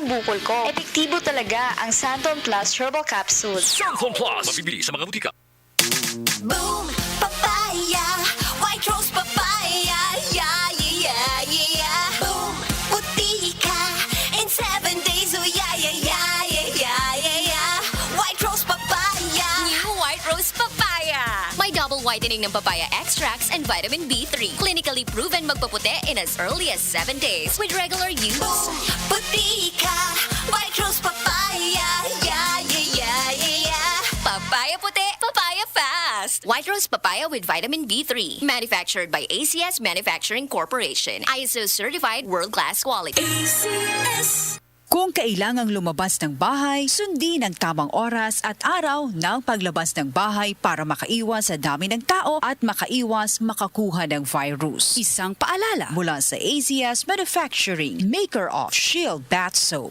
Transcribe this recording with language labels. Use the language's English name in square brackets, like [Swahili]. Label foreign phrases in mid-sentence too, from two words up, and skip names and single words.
[Filipino] bukol ko. Epektibo talaga ang Santon Plus Herbal Capsule. Santon Plus! Mabibili sa mga butika. [English] Boom! Papaya! White rose papaya! Yeah, yeah, yeah, yeah! Boom! [Filipino] Puti ka! [English] In 7 days, oh yeah, yeah, yeah, yeah, yeah, yeah, yeah! White rose papaya! New White Rose Papaya! May double whitening ng papaya extracts and vitamin B3. Clinically proven magpaputi in as early as 7 days with regular use. Boom! [Filipino] Puti ka! [English] White rose papaya! Yeah, yeah, yeah, yeah, yeah! Papaya puti, papaya fast! White Rose Papaya with vitamin B3. Manufactured by ACS Manufacturing Corporation. ISO certified world-class quality. ACS! [Filipino] Kung kailangang lumabas ng bahay, sundin ang tamang oras at araw ng paglabas ng bahay para makaiwas sa dami ng tao at makaiwas makakuha ng virus. Isang paalala mula sa ACS Manufacturing, [English] maker of [Filipino] Shield Bath Soap.